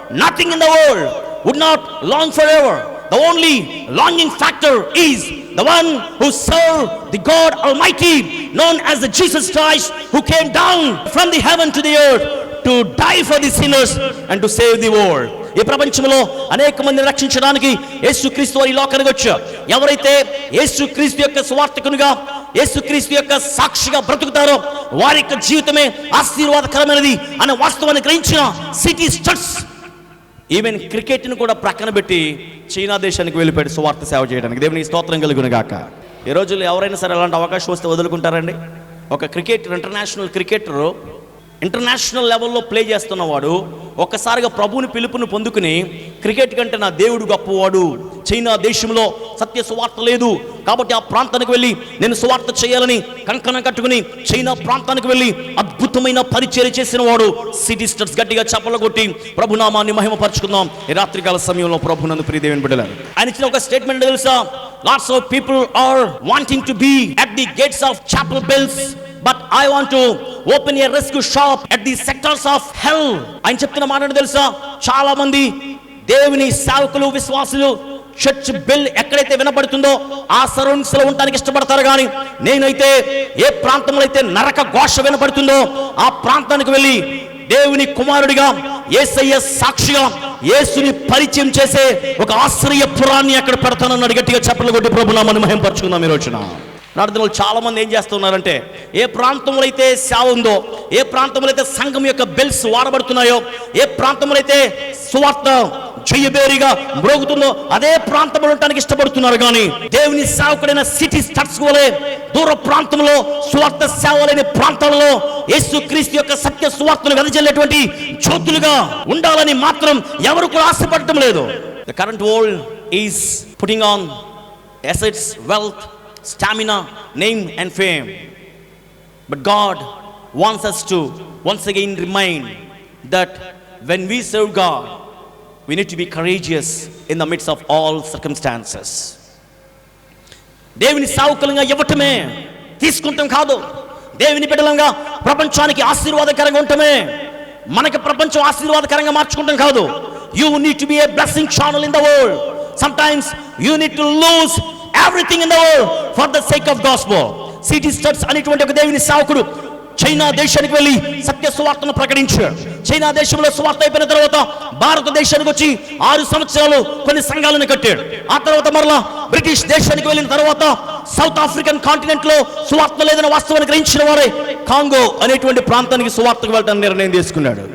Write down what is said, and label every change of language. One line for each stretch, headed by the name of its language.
English: Nothing in the world would not long forever. The only longing factor is the one who served the God Almighty, known as the Jesus Christ, who came down from the heaven to the earth to die for the sinners and to save the world.
Telugu: ఈ ప్రపంచంలో అనేక మందిని రక్షించడానికి యేసుక్రీస్తు వారు ఈ లోకానికి వచ్చారు. ఎవరైతే యేసుక్రీస్తు యొక్క సువార్తికునిగా, యేసుక్రీస్తు యొక్క సాక్షిగా బ్రతుకుతారో వారి యొక్క జీవితమే ఆశీర్వాదకరమైనది అనే వాస్తవాన్ని గ్రహించిన సిటీ స్టడ్స్ ఈవెన్ క్రికెట్ని కూడా ప్రక్కన పెట్టి చైనా దేశానికి వెళ్ళిపోయాడు సువార్త సేవ చేయడానికి. దేవునికి స్తోత్రం కలుగును గాక. ఈ రోజుల్లో ఎవరైనా సరే అలాంటి అవకాశం వస్తే వదులుకుంటారండి? ఒక క్రికెటర్, ఇంటర్నేషనల్ క్రికెటరు, ఇంటర్నేషనల్ లెవెల్లో ప్లే చేస్తున్నవాడు ఒక్కసారిగా ప్రభువుని పిలుపుని పొందుకుని క్రికెట్ కంటే నా దేవుడు గొప్పవాడు, చైనా దేశంలో సత్య సువార్త లేదు కాబట్టి ఆ ప్రాంతానికి వెళ్ళి నేను సువార్త చేయాలని కంకణం కట్టుకుని చైనా ప్రాంతానికి వెళ్ళి అద్భుతమైన పరిచర్య చేసిన వాడు సిటీ స్టడ్స్. గట్టిగా చప్పలు కొట్టి ప్రభునామాన్ని మహిమపరచుకుందాం ఈ రాత్రికాల సమయంలో. ప్రభునందు ప్రియ దేవుని బిడ్డలారా, ఆయన ఇచ్చిన ఒక స్టేట్మెంట్ తెలుసా?
English: Lots of people are wanting to be at the gates of chapel bells, but I want to open a rescue shop at the sectors of hell.
Telugu: ఆయన చెప్తున్న మాట తెలుసా? చాలా మంది దేవుని సేవకులు, విశ్వాసులు చర్చ్ బెల్ ఎక్కడైతే వినపడుతుందో ఆ సరౌండింగ్స్ లో ఉండడానికి ఇష్టపడతారు. కానీ నేనైతే ఏ ప్రాంతంలో అయితే నరక ఘోష వినపడుతుందో ఆ ప్రాంతానికి వెళ్ళి దేవుని కుమారుడిగా, యేసయ్య సాక్షిగా యేసుని పరిచయం చేసే ఒక ఆశ్రయపురాన్ని అక్కడ పెడతానన్నాడు. గట్టిగా చప్పట్లు కొట్టి ప్రభునామాన్ని మహిమపరచుకుందాం ఈ రోజున. నాడు చాలా మంది ఏం చేస్తున్నారంటే ఏ ప్రాంతంలో అయితే సేవ ఉందో, ఏ ప్రాంతంలో అయితే సంఘం యొక్క బెల్స్ వాడబడుతున్నాయో, ఏ ప్రాంతంలో అయితే సువార్త జయబేరిగా మ్రోగుతుందో అదే ప్రాంతంలో ఉండడానికి ఇష్టపడుతున్నారు. కానీ దేవుని సేవకుడైన సిటీ స్టడ్స్ వలె దూర ప్రాంతంలో సువార్త సేవ లేని ప్రాంతాలలో యేసుక్రీస్తు యొక్క సత్య సువార్తను వెదజల్లేటువంటి జ్యోతులుగా ఉండాలని మాత్రం ఎవరు కూడా ఆశపడటం లేదు.
English: The current world is putting on assets, wealth, stamina, name and fame, but God wants us to once again remind that when we serve God we need to be courageous in the midst of all circumstances.
Telugu: దేవుని సేవకులుగా ఇవ్వటమే, తీసుకుంటాం కాదు. దేవుని బిడ్డలంగా ప్రపంచానికి ఆశీర్వాదకరంగా ఉండటమే, మనకి ప్రపంచం ఆశీర్వాదకరంగా మార్చుకుంటాం కాదు.
English: You need to be a blessing channel in the world. Sometimes you need to lose everything in the world for the sake of gospel.
Telugu: City studs అనేటువంటి ఒక దేవుని సేవకుడు చైనా దేశానికి వెళ్ళి సత్య సువార్తను ప్రకటించాడు. చైనా దేశంలో సువార్త అయిపోయిన తర్వాత భారతదేశానికి వచ్చి 6 సంవత్సరాలు కొన్ని సంఘాలను కట్టాడు. ఆ తర్వాత మరలా బ్రిటిష్ దేశానికి వెళ్ళిన తర్వాత సౌత్ ఆఫ్రికన్ కాంటినెంట్ లో సువార్త లేదని వాస్తవాన్ని గ్రహించిన వారే కాంగో అనేటువంటి ప్రాంతానికి సువార్తకు వెళ్ళడానికి నిర్ణయం తీసుకున్నాడు.